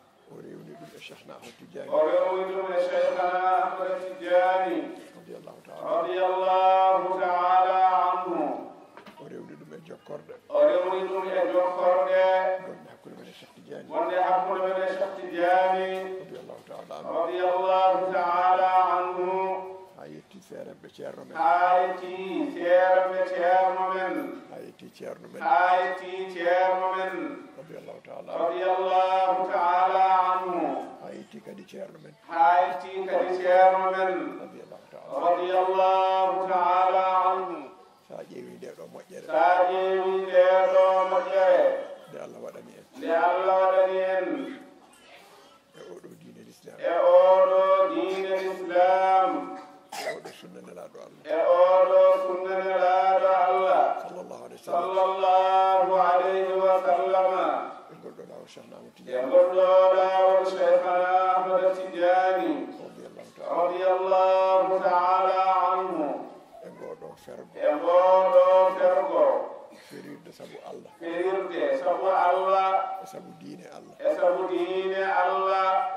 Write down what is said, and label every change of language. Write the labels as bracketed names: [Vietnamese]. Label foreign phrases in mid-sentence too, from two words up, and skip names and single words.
[Fula] O rewni ɗum e Cheikhna Ahmad Tidiane. O rewni ɗum e Cheikhna Ahmad Tidiane. [Arabic] رضي الله تعالى. رضي الله تعالى عنه. [Fula] O rewni ɗum e jokkorde. O rewni ɗum e jokkorde. Wonde hakkude men e Cheikh Tidiane. Wonde hakkude men e Cheikh Tidiane. [Arabic] رضي الله تعالى عنه. رضي الله تعالى عنه. [Fula] Ha yetti seeramɓe ceerno men. Ha yetti seeramɓe ceerno men. Ha yetti ceerno men. Ha yetti ceerno men. [Arabic] رضي الله تعالى. رضي الله تعالى عنه. [Fula] Ha yetti kadi ceerno men. Ha yetti kadi ceerno men. [Arabic] رضي الله تعالى. رضي الله تعالى عنه. [Fula] Sa ƴeewi nde ɗo moƴƴere. Sa ƴeewi nde ɗo moƴƴere. Nde Allah waɗani en. Nde Allah waɗani en. E oɗo diine l'islam. E oɗo diine l'islam. E oɗo sunna nelaɗo Allah. E oɗo sunna nelaɗo Allah. [Arabic] صلى الله عليه وسلم. صلى الله عليه وسلم. [Fula] E ngol ɗo lawol Cheikhna Ahmad Tidiane. E ngol ɗo lawol Cheikhna Ahmad Tidiane. [Arabic] رضي الله تعالى. رضي الله تعالى عنه. [Fula] E ngol ɗo fergo. E ngol ɗo fergo. Ferirde sabu Allah. Ferirde sabu Allah. E sabu diine Allah. E sabu diine Allah.